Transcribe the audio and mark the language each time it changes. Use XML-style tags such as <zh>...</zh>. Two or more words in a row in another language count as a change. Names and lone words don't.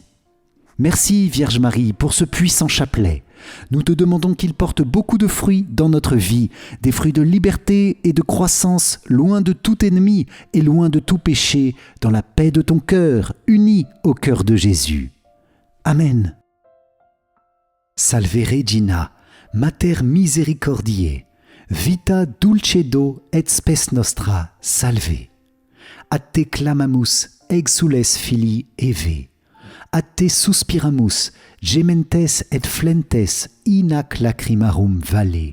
<fr>Merci Vierge Marie pour ce puissant chapelet. Nous te demandons qu'il porte beaucoup de fruits dans notre vie, des fruits de liberté et de croissance, loin de tout ennemi et loin de tout péché, dans la paix de ton cœur, uni au cœur de Jésus. Amen.</fr> <la>Salve Regina, Mater Misericordiae, vita dulcedo et spes nostra, salve. A te clamamus, exules filii Eve. A te suspiramus, gementes et flentes in ac lacrimarum valle.</la>